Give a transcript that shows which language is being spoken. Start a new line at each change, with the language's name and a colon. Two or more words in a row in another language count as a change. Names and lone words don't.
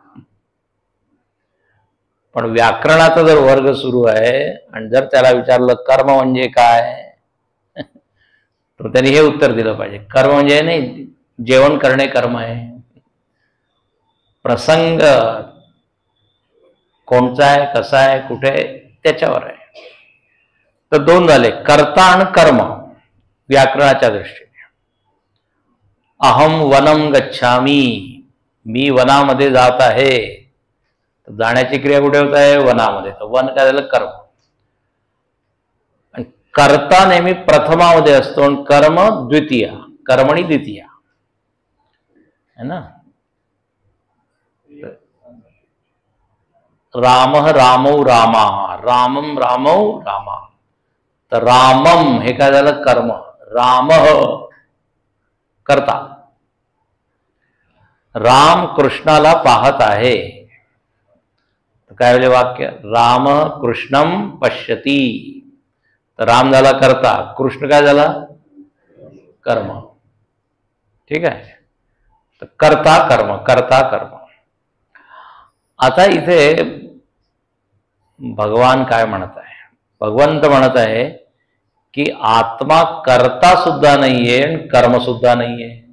Marathi: पण व्याकरणाचा जर वर्ग सुरू आहे आणि जर त्याला विचारलं कर्म म्हणजे काय, तर त्यांनी हे उत्तर दिलं पाहिजे, कर्म म्हणजे नाही जेवण करणे कर्म आहे. प्रसंग कोणचा आहे, कसा आहे, कुठे आहे त्याच्यावर आहे. तर दोन झाले, कर्ता आणि कर्म व्याकरणाच्या दृष्टीने.
Sanskrit: अहम वनम गच्छामी,
Marathi: मी वनामध्ये जात आहे. तर जाण्याची क्रिया कुठे होत आहे? वनामध्ये. तर वन काय झालं? कर्म. आणि कर्ता नेहमी प्रथमामध्ये असतो आणि कर्म द्वितीय,
Sanskrit: कर्मणी द्वितीय
Hindi: है ना.
Sanskrit: राम रामौ रामा, रामम रामौ रामा.
Marathi: तर रामम हे काय झालं? कर्म. राम कर्ता. राम कृष्णाला पाहत आहे. काय झाले वाक्य?
Sanskrit: राम कृष्णम पश्यती.
Marathi: तर राम झाला कर्ता, कृष्ण काय झाला? कर्म. ठीक आहे. तर कर्ता कर्म, कर्ता कर्म. आता इथे भगवान काय म्हणत आहे? भगवंत म्हणत आहे की आत्मा कर्ता सुद्धा नाहीये आणि कर्म सुद्धा नाहीये.